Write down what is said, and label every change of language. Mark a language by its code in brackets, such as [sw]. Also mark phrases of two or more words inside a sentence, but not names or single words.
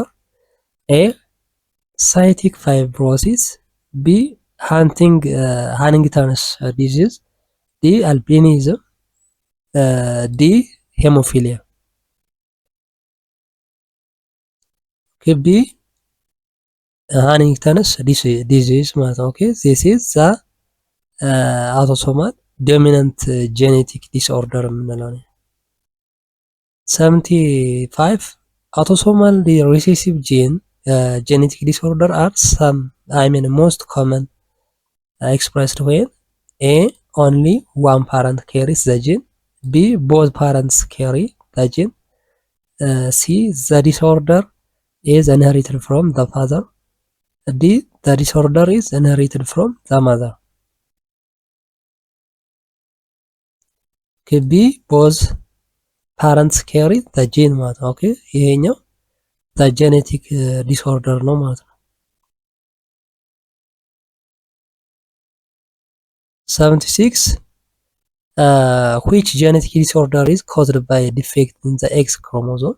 [en] A. Cystic fibrosis, B. Huntington's disease, D. Albinism, D. Hemophilia. Okay, B. Huntington's disease [am] ማለት ነው። [en] Okay, this is the autosomal dominant genetic disorder [am] የምንለው ነው። [en] 75. Autosomal recessive gene genetic disorder are most common expressed when A. only one parent carries the gene. B. Both parents carry the gene. C. The disorder is inherited from the father. D. The disorder is inherited from the mother. B. Both parents carry the gene [am] ማለት ነው። ኦኬ ይሄኛው [en] the genetic disorder [am] ነው ማለት ነው። [en] 76 which genetic disorder is caused by a defect in the X chromosome?